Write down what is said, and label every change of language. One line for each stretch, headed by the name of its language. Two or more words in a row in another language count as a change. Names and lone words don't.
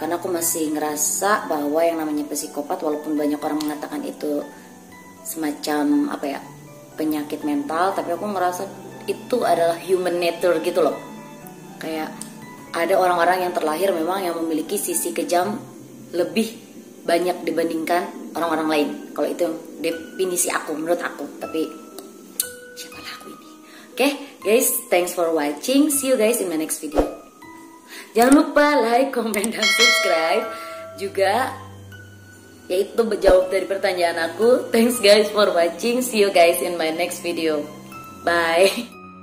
Indonesian: Karena aku masih ngerasa bahwa yang namanya psikopat, walaupun banyak orang mengatakan itu semacam apa ya, penyakit mental, tapi aku ngerasa itu adalah
English: human nature
Indonesian: gitu loh. Kayak ada orang-orang yang terlahir memang yang memiliki sisi kejam lebih banyak dibandingkan orang-orang lain. Kalau itu definisi aku, menurut aku. Tapi siapalah aku ini.
English: Oke guys, thanks for watching. See you guys in my next video.
Indonesian: Jangan lupa
English: like, comment,
Indonesian: dan subscribe. Juga yaitu menjawab dari pertanyaan aku.
English: Thanks guys for watching. See you guys in my next video. Bye.